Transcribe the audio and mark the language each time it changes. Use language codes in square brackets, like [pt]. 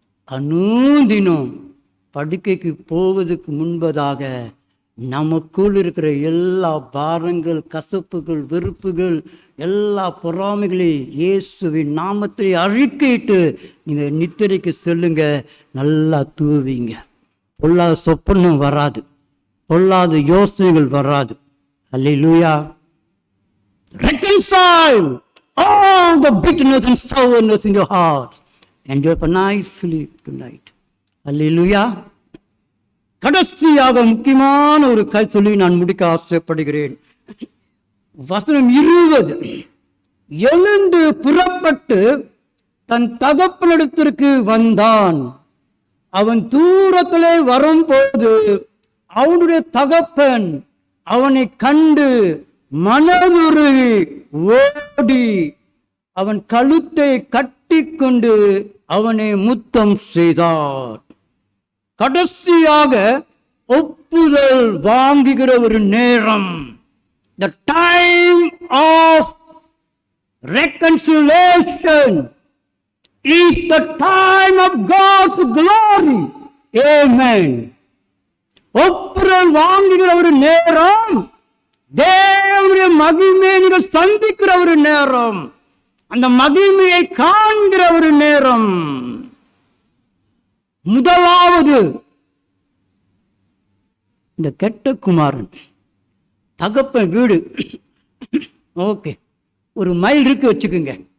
[ta] அனுதினம் படுக்கைக்கு போவதற்கு முன்பதாக நமக்குள் இருக்கிற எல்லா பாரங்கள், கசப்புகள், வெறுப்புகள், எல்லா பொறாமைகளையும் இயேசுவின் நாமத்தை அறிக்கையிட்டு நீங்கள் நித்திரைக்கு செல்லுங்க. நல்லா தூவிங்க. பொல்லாத சொப்பனம் வராது, பொல்லாத யோசனைகள் வராது. அல்லேலூயா. [en] Reconcile all the bitterness and sourness in your heart and you have a nice sleep tonight. [ta] அல்லேலூயா. கடைசியாக முக்கியமான ஒரு சொல்லி நான் முடிக்க ஆசைப்படுகிறேன். வசனம் 20. எழுந்து புறப்பட்டு தன் தகப்பனிடத்திற்கு வந்தான். அவன் தூரத்திலே வரும்போது அவனுடைய தகப்பன் அவனை கண்டு மனதுருகி ஓடி அவன் கழுத்தை கட்டி கொண்டு அவனை முத்தம் செய்தார். கடைசியாக ஒப்புதல் வாங்குகிற ஒரு நேரம். [en] The time of reconciliation is the time of God's glory. Amen. [ta] ஒப்புதல் வாங்குகிற ஒரு நேரம், தேவனுடைய மகிமையை நீங்கள் சந்திக்கிற ஒரு நேரம், அந்த மகிமையை காண்கிற ஒரு நேரம். முதலாவது இந்த கெட்ட குமாரன் தகப்பன் வீடு ஓகே ஒரு மைல் இருக்கு வச்சுக்குங்க.